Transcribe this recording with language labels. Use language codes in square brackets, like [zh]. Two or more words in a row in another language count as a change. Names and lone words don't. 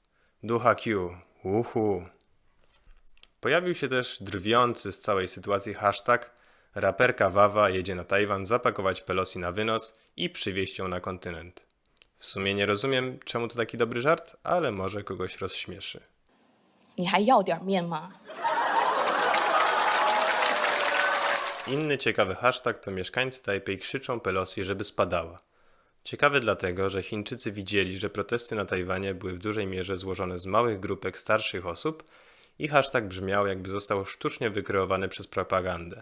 [pl] Duch Akiu, uhu. Pojawił się też drwiący z całej sytuacji hashtag raperka Wawa jedzie na Tajwan zapakować Pelosi na wynos i przywieźć ją na kontynent. W sumie nie rozumiem, czemu to taki dobry żart, ale może kogoś rozśmieszy. [zh] 你还要点面吗？ [pl] Inny ciekawy hashtag to mieszkańcy Tajpej krzyczą Pelosi, żeby spadała. Ciekawy dlatego, że Chińczycy widzieli, że protesty na Tajwanie były w dużej mierze złożone z małych grupek starszych osób i hashtag brzmiał, jakby został sztucznie wykreowany przez propagandę.